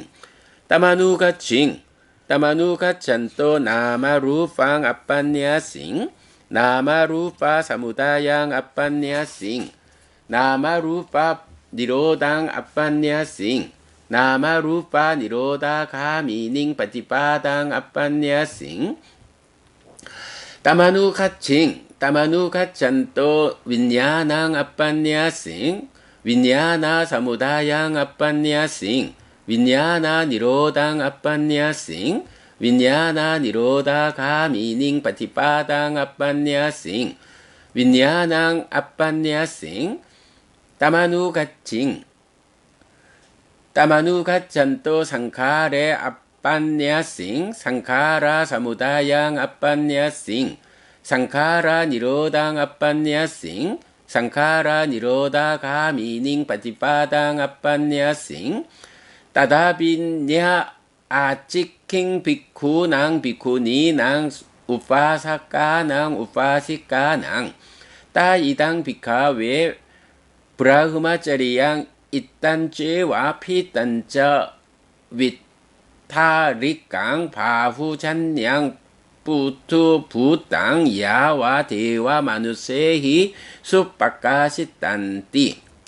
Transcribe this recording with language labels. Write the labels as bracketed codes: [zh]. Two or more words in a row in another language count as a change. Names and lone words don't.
[pi] 따마누가칭 따마누가찬또 나마루팡 아빤냐싱 나마루파 사무다양 아빤냐싱 나마루파 니로당 아빤냐싱 나마루파 니로다 가미닝 빠티빠당 아빤냐싱 따마누가칭 Tamanu gaccanto viññānaṃ appannyassing viññāna samudāyaṃ appannyassing viññāna nirodhaṃ appannyassing viññāna nirodha gāmining patipadāṃ appannyassing viññānaṃ appannyassing tamanu gaccanto sankhāre appannyassing sankhāra samudāyaṃ appannyassing sankhāra nirodhaṃ appannyassing sankhāra nirodha gāmining patipadāṃ appannyassing tadabinya 아치킹 비쿠낭 비쿠니낭 우파사카낭 우파시카낭 따이당 비카웨 브라흐마짜리양 이딴죄와 피딴자 위타리깡 바후잔냥 부투 부땅 야와 대와 마누세히 수박가시딴띠.